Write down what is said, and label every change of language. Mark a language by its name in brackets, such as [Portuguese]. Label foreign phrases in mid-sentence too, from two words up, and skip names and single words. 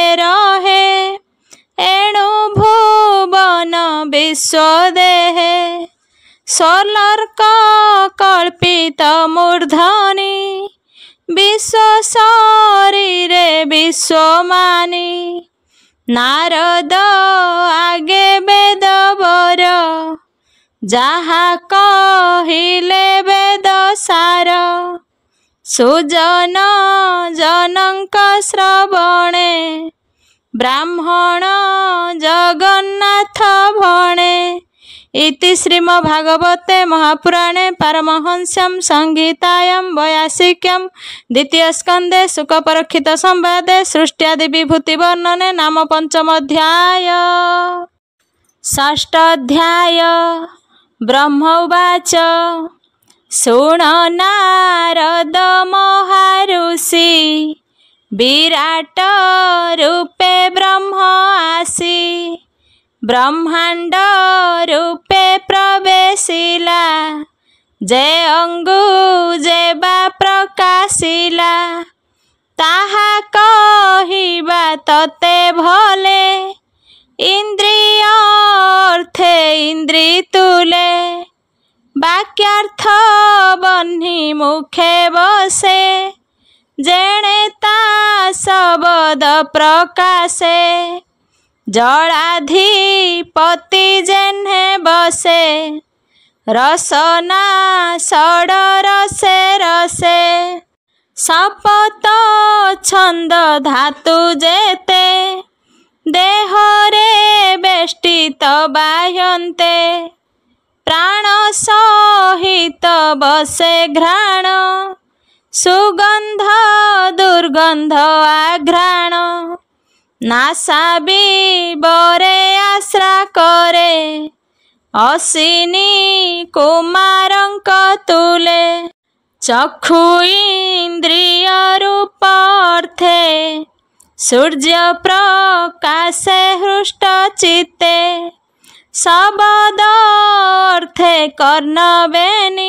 [Odia] ରହେ ଏଣୁ ଭୁବନ ବିଶ୍ୱ ଦେହେ ସ୍ୱର୍ଲୋକ କଳ୍ପିତ ମୂର୍ଧନି ବିଶ୍ୱ ଶରୀରେ ବିଶ୍ୱମାନି ନାରଦ ଆଗେ ବେଦ ବର ଯହା କହିଲେ ବେଦ ସାର ସୁଜନ ଜନକ ଶ୍ରବଣେ ବ୍ରାହ୍ମଣ ଜଗନ୍ନାଥ ଭଣେ [Sanskrit] इति श्रीमद्भागवते महापुराणे पारमहंस्यां संहितायां 82 द्वितीय स्कंदे शुकपरीक्षित संवादे सृष्ट्यादि विभूति वर्णने नाम पंचम अध्याय। षष्ठ अध्याय ब्रह्म उवाच [Odia] ଶୃଣ ନାରଦ ମହାଋଷି ବିରାଟ ରୂପେ ବ୍ରହ୍ମ ଆସୀ ବ୍ରହ୍ମାଣ୍ଡ ରୂପେ ପ୍ରବେଶିଲା ଯେ ଅଙ୍ଗୁ ଯେବା ପ୍ରକାଶିଲା ତାହା କହିବା ତତେ ଭଲେ ଇନ୍ଦ୍ରିୟ ଅର୍ଥେ ଇନ୍ଦ୍ରୀ ତୁଲେ ବାକ୍ୟାର୍ଥ ବନ୍ହୀ ମୁଖେ ବସେ ଯେଣେ ତା ଶବ୍ଦ ପ୍ରକାଶେ ଜଳାଧିପତି ଯେନ୍ହେ ବସେ ରସନା ଷଡ ରସେ ରସେ ସପତ ଛନ୍ଦ ଧାତୁ ଯେତେ ଦେହରେ ବେଷ୍ଟିତ ବାହ୍ୟନ୍ତେ ପ୍ରାଣ ସହିତ ବସେ ଘ୍ରାଣ ସୁଗନ୍ଧ ଦୁର୍ଗନ୍ଧ ଆଘ୍ରାଣ ନାସା ବରେ ଆଶ୍ରା କରେ ଅସିନୀ କୁମାରଂକ ତୁଲେ ଚକ୍ଷୁ ଇନ୍ଦ୍ରିୟ ରୂପ ଅର୍ଥେ ସୂର୍ଯ୍ୟ ପ୍ରକାଶେ ହୃଷ୍ଟ ଚିତ୍ତେ ଶବ୍ଦ ଅର୍ଥେ କର୍ଣ୍ଣବେଣୀ